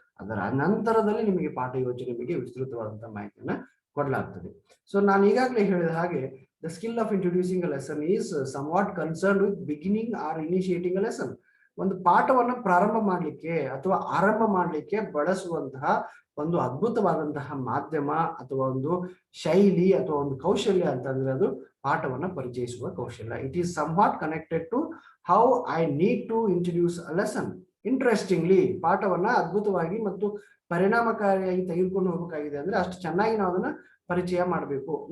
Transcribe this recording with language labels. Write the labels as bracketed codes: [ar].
[kn] ಅದರ ನಂತರದಲ್ಲಿ ನಿಮಗೆ ಪಾಠ ಯೋಜನೆ ಬಗ್ಗೆ ವಿಸ್ತೃತವಾದಂತಹ ಮಾಹಿತಿಯನ್ನ ಕೊಡಲಾಗ್ತದೆ. ಸೊ ನಾನು ಈಗಾಗಲೇ ಹೇಳಿದ ಹಾಗೆ [en] the skill of introducing a lesson is somewhat concerned with beginning or initiating a lesson. [kn] ಒಂದು ಪಾಠವನ್ನ ಪ್ರಾರಂಭ ಮಾಡಲಿಕ್ಕೆ ಅಥವಾ ಆರಂಭ ಮಾಡಲಿಕ್ಕೆ ಬಳಸುವಂತಹ ಒಂದು ಅದ್ಭುತವಾದಂತಹ ಮಾಧ್ಯಮ ಅಥವಾ ಒಂದು ಶೈಲಿ ಅಥವಾ ಒಂದು ಕೌಶಲ್ಯ ಅಂತಂದ್ರೆ ಅದು ಪಾಠವನ್ನ ಪರಿಚಯಿಸುವ ಕೌಶಲ್ಯ. [en] It is somewhat connected to how I need to introduce a lesson. [kn] Interestingly ಪಾಠವನ್ನ ಅದ್ಭುತವಾಗಿ ಮತ್ತು ಪರಿಣಾಮಕಾರಿಯಾಗಿ ತೆಗೆದುಕೊಂಡು ಹೋಗಬೇಕಾಗಿದೆ ಅಂದ್ರೆ ಅಷ್ಟು ಚೆನ್ನಾಗಿ ನಾವು ಅದನ್ನ ಪರಿಚಯ ಮಾಡಬೇಕು.